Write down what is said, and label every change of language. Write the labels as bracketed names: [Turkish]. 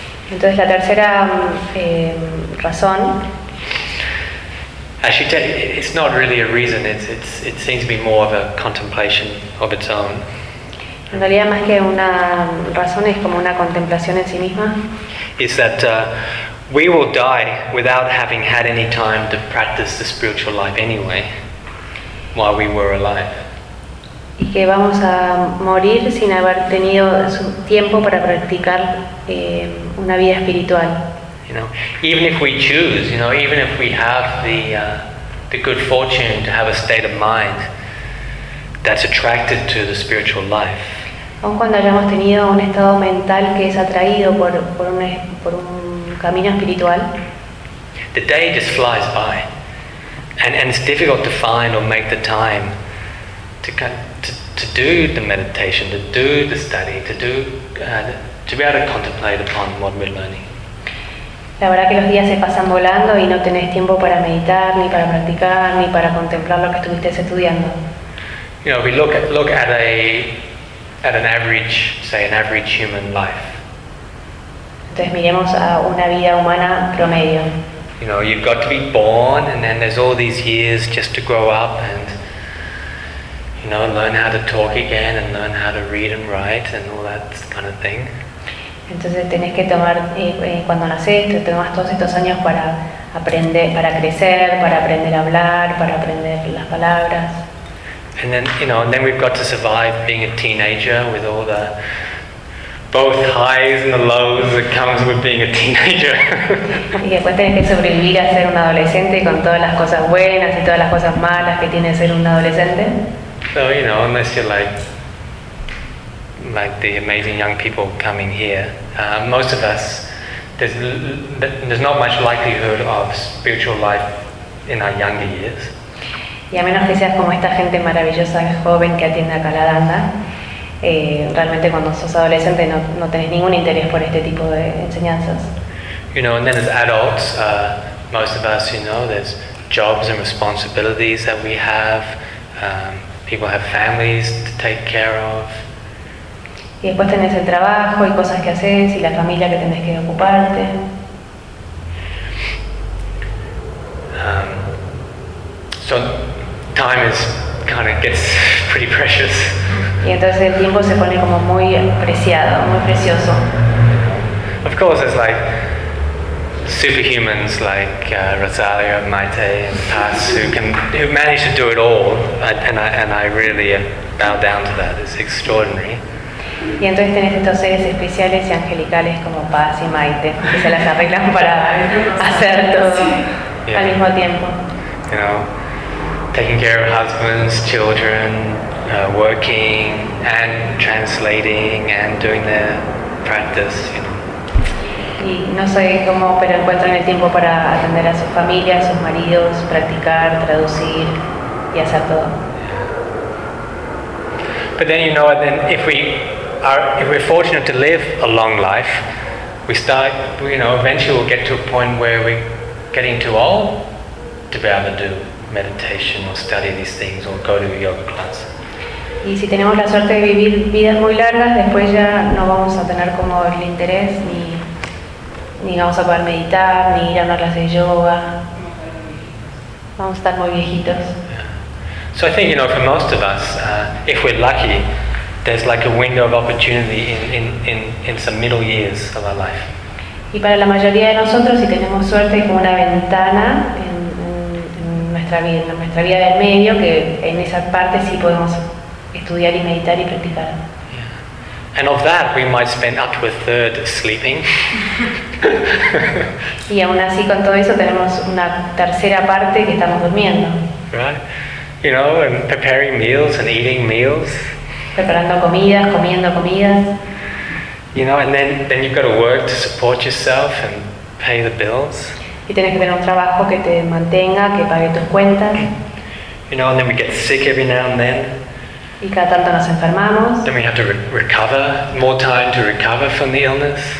[Spanish] Entonces la tercera razón. [English] Actually, it's not really a reason. It seems to be more of a contemplation of its own. [Spanish] En realidad, más que una razón, es como una contemplación en sí misma. [English] Is that we will die without having had any time to practice the spiritual life anyway, while we were alive. [Spanish] Y que vamos a morir sin haber tenido su tiempo para practicar una vida espiritual. [English] You know, even if we choose, you know, even if we have the the good fortune to have a state of mind that's attracted to the spiritual life. [Spanish] Aun cuando hayamos tenido un estado mental que es atraído por un camino espiritual. [English] The day just flies by, and it's difficult to find or make the time to do the meditation, to do the study, to be able to contemplate upon what we're learning. [Spanish] La verdad que los días se pasan volando y no tenés tiempo para meditar, ni para practicar, ni para contemplar lo que estuviste estudiando. [English] You know, we look at an average human life. [Spanish] Entonces miremos a una vida humana promedio. [English] You know, you've got to be born, and then there's all these years just to grow up and, you know, learn how to talk again and learn how to read and write and all that kind of thing. [Spanish] Entonces tenés que tomar cuando nacés, te tomas todos estos años para aprender, para crecer, para aprender a hablar, para aprender las palabras. [English] And then, you know, and then we've got to survive being a teenager with all the both highs and the lows that comes with being a teenager. [Spanish] Y después tenés que sobrevivir a ser un adolescente con todas las cosas buenas y todas las cosas malas que tiene ser un adolescente. [English] So, you know, unless you're like the amazing young people coming here, most of us, there's not much likelihood of spiritual life in our younger years. [Spanish] Y a menos que seas como esta gente maravillosa joven que atiende a Calaranda, realmente cuando sos adolescente no tenés ningún interés por este tipo de enseñanzas. [English] You know, and then as adults, most of us, you know, there's jobs and responsibilities that we have. People have families to take care of. [Spanish] Y después tenés el trabajo y cosas que haces y la familia que tenés que ocuparte. [English] So time is kind of gets pretty precious. [Spanish] Y entonces el tiempo se pone como muy preciado, muy precioso. [English] Of course, it's like superhumans like Rosalia, Maite, and Paz who manage to do it all, and I really bow down to that. It's extraordinary. [Spanish] Y entonces tenés estos seres especiales y angelicales como Paz y Maite que se las arreglan para hacer todo al mismo tiempo. [English] You know, taking care of husbands, children, working and translating and doing their practice, you know. [Spanish] Y no sé cómo, pero encuentran el tiempo para atender a sus familias, a sus maridos, practicar, traducir y hacer todo. [English] But then, you know, then if we're fortunate to live a long life, we start, you know, eventually we'll get to a point where we're getting too old to be able to do meditation or study these things or go to a yoga class. [Spanish] Y si tenemos la suerte de vivir vidas muy largas, después ya no vamos a tener como el interés ni vamos a poder meditar ni ir a una clase de yoga. Vamos a estar muy viejitos. [English] So I think, you know, for most of us, if we're lucky, there's like a window of opportunity in some middle years of our life. [Spanish] Y para la mayoría de nosotros, si tenemos suerte, es como una ventana en nuestra vida del medio, que en esa parte sí podemos estudiar y meditar y practicar. [English] Yeah. And of that, we might spend up to a third sleeping. [Spanish] Y aún así, con todo eso, tenemos una tercera parte que estamos durmiendo. [English] Right. You know, and preparing meals and eating meals. [Spanish] Preparando comidas, comiendo comidas. [English] You know, and then you've got to work to support yourself and pay the bills. [Spanish] Y tienes que tener un trabajo que te mantenga, que pague tus cuentas. [English] You know, and then we get sick every now and then. [Spanish] Y cada tanto nos enfermamos. [English] Then we have to recover, more time to recover from the illness.